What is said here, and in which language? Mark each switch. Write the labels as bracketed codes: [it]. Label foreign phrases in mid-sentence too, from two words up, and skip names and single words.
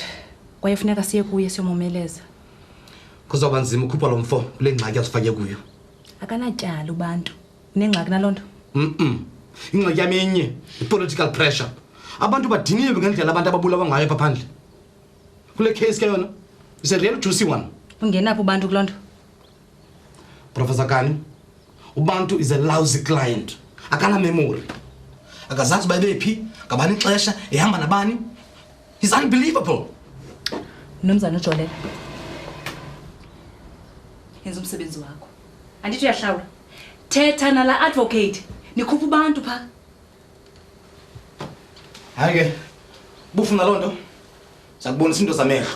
[xh] Kwaye funeka siye kuye siyomomeleza. Kuzoba nzima ukhupha lo mfo kule ngxaki asifake kuyo. Akanatyala ubantu. Unengxaki nalonto? Ingxaki yami enye i-political pressure. Abantu badiniwe ngendlela abantu ababulawa ngayo apha phandle. Kule case ke yona [en] is a real juicy one. [xh] Ungenaphi ubantu kulonto? [en] Professor Kani, ubantu is a lousy client. [xh] Akana memory. Akazazi uba ebephi, ngabani ixesha, ehamba nabani. [en] He's unbelievable. [xh] Mnumzana uJolela. Yenza umsebenzi wakho. Andithi uyahlawula. Thetha nala advocate. Nikhupha abantu pha. Hayi ke. Bufuna lonto. Sakubonisa into zamehlo.